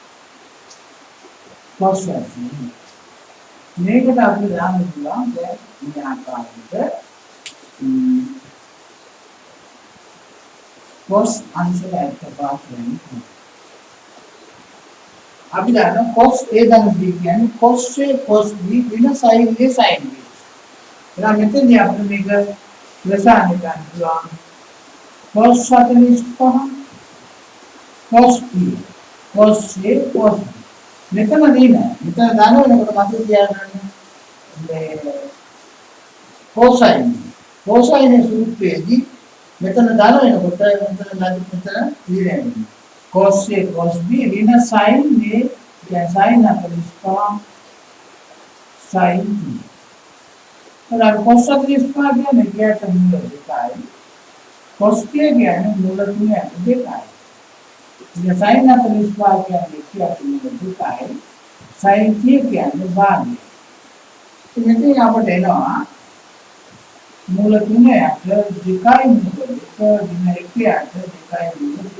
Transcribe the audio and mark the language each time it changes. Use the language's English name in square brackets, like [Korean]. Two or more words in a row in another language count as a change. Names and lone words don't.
[Sinhala] cos මේකට අපි දාන්න පුළුවන් දැන් මේ ආකාරයට cos අංශක 75 වෙන්නේ. අපි දන්නවා cos A ධන B කියන්නේ cos A cos B වින sin A sin B. එහෙනම් මෙතනදී අපිට මේක ලසාන ගන්න පුළුවන්. cos 45 cos B cos A cos B. මෙතනදී නෑ. මෙතන දානකොට මතක තියාගන්න මේ cosine cosine සූත්‍රයේදී මෙතන දාන වෙනකොට මෙතන ඉරෙන්නේ cos A cos B ඍණ sin A කියන්නේ sin 45 sin B. එහෙනම් cos 45 කියන්නේ ඒකට මූල දෙකයි. cos A කියන්නේ මූල තුන දෙකයි. ඉතින් sin 45 කියන්නේ ඒකට මූල දෙකයි. sin A කියන්නේ භාගය. ඉතින් අපට එනවා මූල 3ට 2යි මූල 2 දින 1ට 2යි මූල 2.